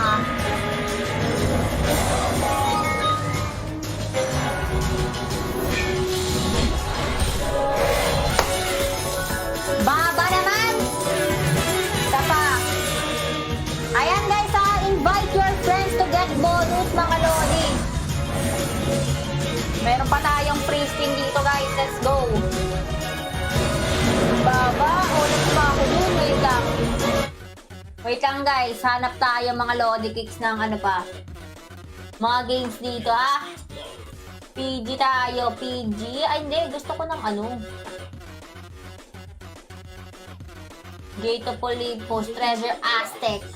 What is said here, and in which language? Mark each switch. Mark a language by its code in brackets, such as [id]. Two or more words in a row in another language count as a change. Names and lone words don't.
[tl] Baba naman! Tapa. Ayan guys, [en] invite your friends to get bonus [tl] mga Lodi. Meron pa tayong free spin dito guys. [en] Let's go. Baba, [tl] ulit pa ako dun. Wait lang guys, hanap tayo mga Lodi Cakes ng mga games dito PG tayo, PG. Ay hindi, gusto ko ng Gate of Olympus, Treasure Aztec.